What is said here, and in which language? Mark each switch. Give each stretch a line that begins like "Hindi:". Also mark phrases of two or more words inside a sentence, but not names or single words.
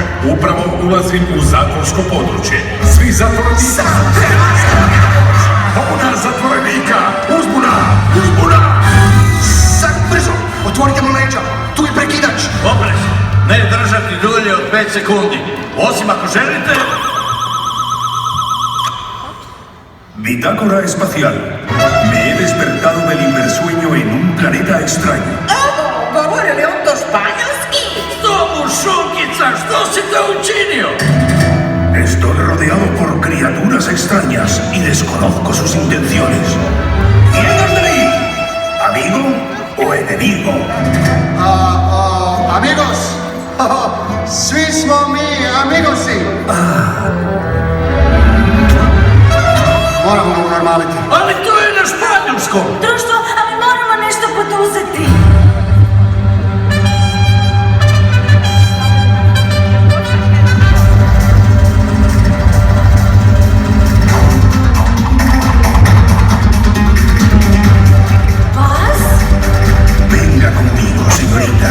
Croatian: Upravo ulazim u zatvorsko područje. Svi zatvorenici. Pobuna zatvorenika. Uzbuna! Uzbuna! Sad, brzo! Otvorite mu leđa! Tu je prekidač! Oprez, ne držati dulje od 5 sekundi. Osim ako želite...
Spanish: Bitácora espacial. Me he despertado del hipersueño en un planeta extraño.
Croatian: Govori li on to španjolski? Tomu šukica, što si to učinio?
Spanish: Estoy rodeado por criaturas extrañas y desconozco sus intenciones. ¿Quién anda ahí? ¿Amigo o enemigo? Amigos!
Croatian: Svi smo mi amigosi! Moramo ga unormaliti. Ali to je na španjolskom. Društvo, ali moramo nešto poduzeti.
Spanish: Venga conmigo, señorita.